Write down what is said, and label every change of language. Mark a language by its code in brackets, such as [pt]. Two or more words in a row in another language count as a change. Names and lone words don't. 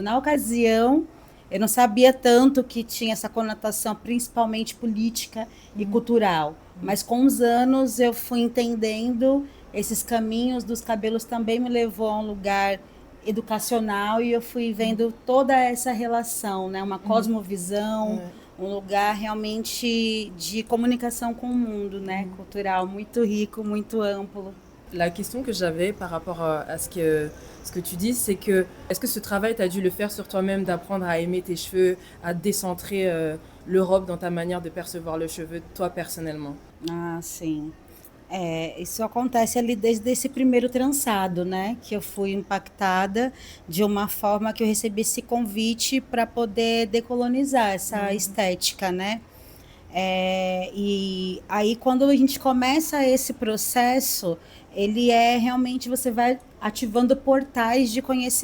[pt] Na ocasião, eu não sabia tanto que tinha essa conotação principalmente política e cultural, mas com os anos eu fui entendendo esses caminhos dos cabelos também me levou a um lugar educacional e eu fui vendo toda essa relação, né, uma cosmovisão, um lugar realmente de comunicação com o mundo, né, cultural, muito rico, muito amplo. [fr] La question que j'avais par rapport à ce que tu dis, c'est que est-ce que ce travail, tu as dû le faire sur toi-même, d'apprendre à aimer tes cheveux, à décentrer l'Europe dans ta manière de percevoir le cheveu, toi personnellement? [pt] Ah, sim. Isso acontece ali desde esse primeiro trançado, né? Que eu fui impactada de uma forma que eu recebi esse convite para poder decolonizar essa estética, né? E aí, quando a gente começa esse processo, ele é realmente você vai ativando portais de conhecimento.